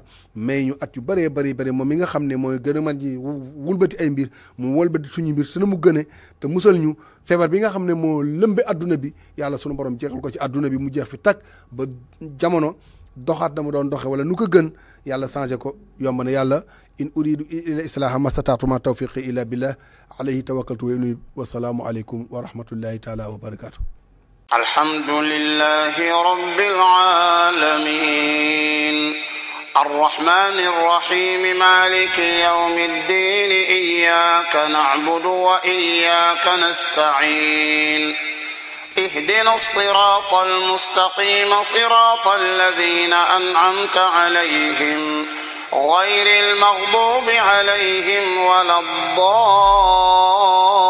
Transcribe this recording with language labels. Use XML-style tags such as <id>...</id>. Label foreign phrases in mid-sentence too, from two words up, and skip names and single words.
<wo>mais ñu at yu bëree bëri moom mi nga xam ne mooy gën a mën ji wulbati ay mbir mu wëlbati suñu mbir su na mu gëne te musal ñu feebar bi nga xam ne moo lëmbe adduna bi yàlla sunu borom jeexal ko ci adduna bi mu jeex fi tag ba jamono doxaat na mu doon doxe wala nu ko gën yàlla changé ko yomb na yàlla</wo> <ar>إن أريد إلا الإصلاح ما استطعت ما توفيقي إلا بالله عليه توكلت وأنيب والسلام عليكم ورحمة الله تعالى وبركاته الحمد لله رب العالمين الرحمن الرحيم مالك يوم الدين إياك نعبد وإياك نستعين اهدنا الصراط المستقيم صراط الذين أنعمت عليهم غير المغضوب عليهم ولا الضالين</ar>